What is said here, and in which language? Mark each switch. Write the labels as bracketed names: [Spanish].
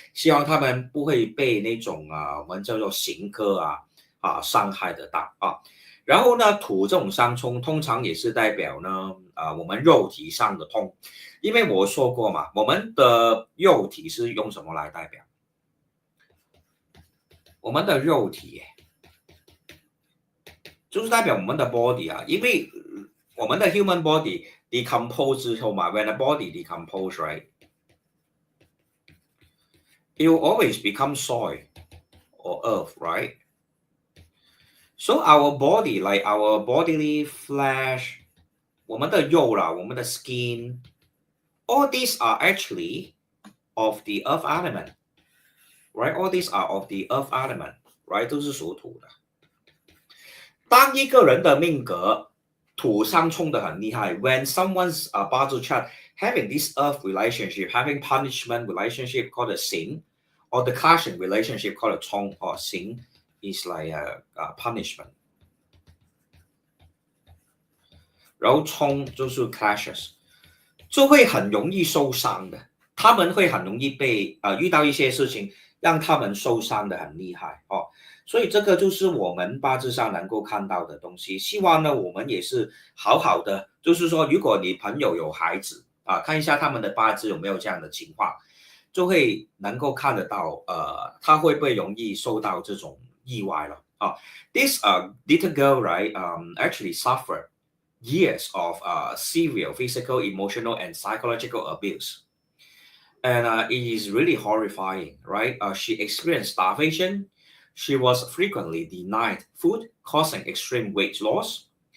[Chinese] 希望他们不会被那种我们叫做刑科伤害得到啊。然后呢，土这种相冲通常也是代表呢我们肉体上的痛，因为我说过嘛，我们的肉体是用什么来代表？我们的肉体就是代表我们的 [English] body [Chinese] 啊，因为我们的 [English] human body decompose [Chinese] 之后嘛 [English] ，when the body decompose, right, it will always become soil or earth, right? So our body, like our bodily flesh, [Chinese] 我们的肉啦，我们的 [English] skin, all these are actually of the earth element, right? All these are of the earth element, right? [Chinese] 都是属土的。当一个人的命格土相冲的很厉害 [English] ，when someone's 八字 chart having this earth relationship, having punishment relationship called a 刑 or the clashing relationship called a 冲 or 刑 is like a punishment。 [Chinese] 然后冲就是 clashes， 就会很容易受伤的。他们会很容易被遇到一些事情，让他们受伤的很厉害哦。所以这个就是我们八字上能够看到的东西。希望呢，我们也是好好的，就是说，如果你朋友有孩子看一下他们的八字有没有这样的情况，就会能够看得到他会不会容易受到这种意外了啊。 [English] This little girl, right, actually suffered years of severe physical, emotional, and psychological abuse. And it is really horrifying, right? She experienced starvation. She was frequently denied food, causing extreme weight loss.